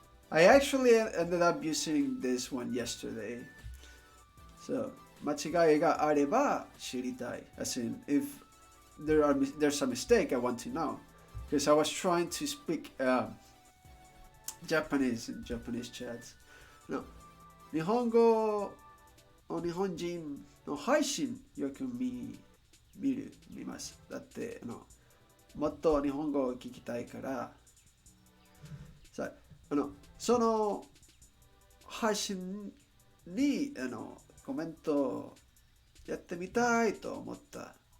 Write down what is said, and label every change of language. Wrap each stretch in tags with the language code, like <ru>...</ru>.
<en>I actually ended up using this one yesterday.</en> <ja>So, 間違いがあれば知りたい.</ja> <en>As in, if there's a mistake, I want to know. Because I was trying to speak Japanese in Japanese chats.</en> <ja>No, 日本語を日本人の配信よく見ます。だってもっと日本語を聞きたいからさその配信にコメントやってみたいと思った。</ja>